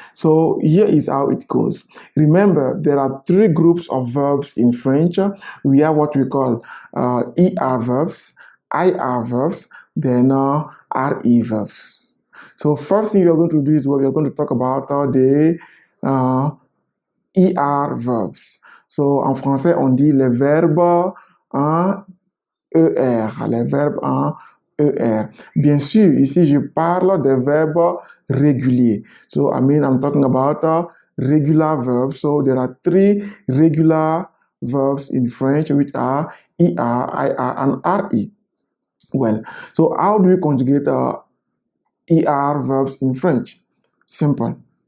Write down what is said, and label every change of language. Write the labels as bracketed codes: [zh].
[en] So here is how it goes. Remember, there are three groups of verbs in French. We have what we call ER verbs, IR verbs, then RE verbs. So first thing we are going to do is we are going to talk about the ER verbs. [fr] So en français, on dit les verbes en ER, les verbes en ER. Bien sûr, ici, je parle des verbes réguliers. [en] So, I'm talking about regular verbs. So, there are three regular verbs in French, which are ER, IR, and RE. Well, so how do we conjugate ER verbs in French? Simple.